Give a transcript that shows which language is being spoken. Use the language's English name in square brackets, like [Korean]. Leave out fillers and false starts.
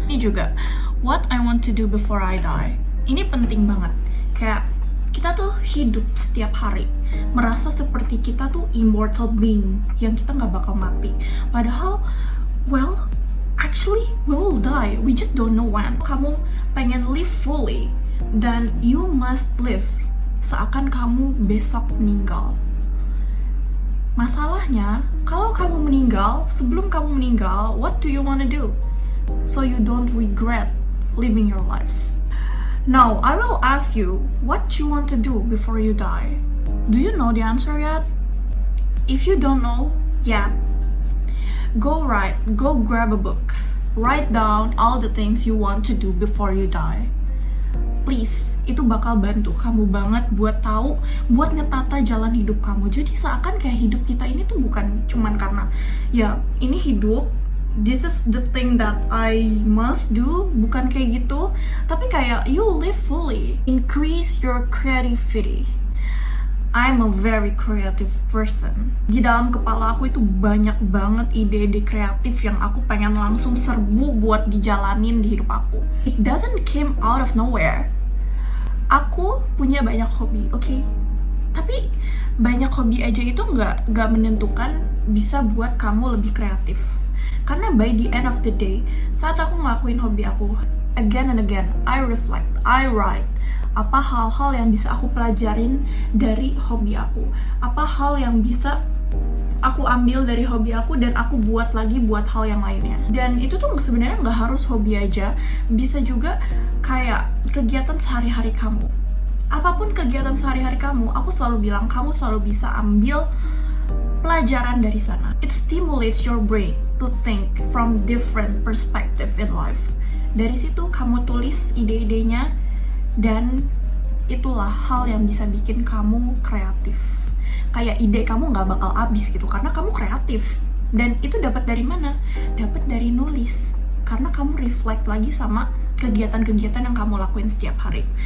[Indonesian] Ini juga what I want to do before I die. Ini penting banget, kayak kita tuh hidup setiap hari merasa seperti kita tuh [English] immortal being [Indonesian] yang kita nggak bakal mati, padahal [English] well actually we will die, we just don't know when. [Indonesian] Kamu pengen [English] live fully, [Indonesian] dan [English] you must live [Indonesian] seakan kamu besok meninggal. Masalahnya, kalau kamu meninggal, sebelum kamu meninggal, [English] what do you wanna do? So you don't regret living your life. Now, I will ask you what you want to do before you die. Do you know the answer yet? If you don't know yet, go grab a book. Write down all the things you want to do before you die. [Indonesian] Please, itu bakal bantu kamu banget buat tahu, buat ngetata jalan hidup kamu. Jadi seakan kayak hidup kita ini tuh bukan cuman karena ya ini hidup, [English] this is the thing that I must do, [Indonesian] bukan kayak gitu. Tapi kayak [English] you live fully, increase your creativity. I'm a very creative person. [Indonesian] Di dalam kepala aku itu banyak banget ide-ide kreatif yang aku pengen langsung serbu buat dijalanin di hidup aku. [English] It doesn't came out of nowhere. [Indonesian] Aku punya banyak hobi, oke? Tapi banyak hobi aja itu nggak menentukan bisa buat kamu lebih kreatif. Karena [English] by the end of the day, [Indonesian] saat aku ngelakuin hobi aku, [English] again and again, I reflect, I write. [Indonesian] Apa hal-hal yang bisa aku pelajarin dari hobi aku, apa hal yang bisa aku ambil dari hobi aku dan aku buat lagi buat hal yang lainnya. Dan itu tuh sebenarnya nggak harus hobi aja, bisa juga kayak kegiatan sehari-hari kamu. Apapun kegiatan sehari-hari kamu, aku selalu bilang kamu selalu bisa ambil pelajaran dari sana. [English] It stimulates your brain to think from different perspective in life. [Indonesian] Dari situ kamu tulis ide-idenya, dan itulah hal yang bisa bikin kamu kreatif. Kayak ide kamu nggak bakal habis gitu karena kamu kreatif. Dan itu dapat dari mana? Dapat dari nulis. Karena kamu reflect lagi sama kegiatan-kegiatan yang kamu lakuin setiap hari.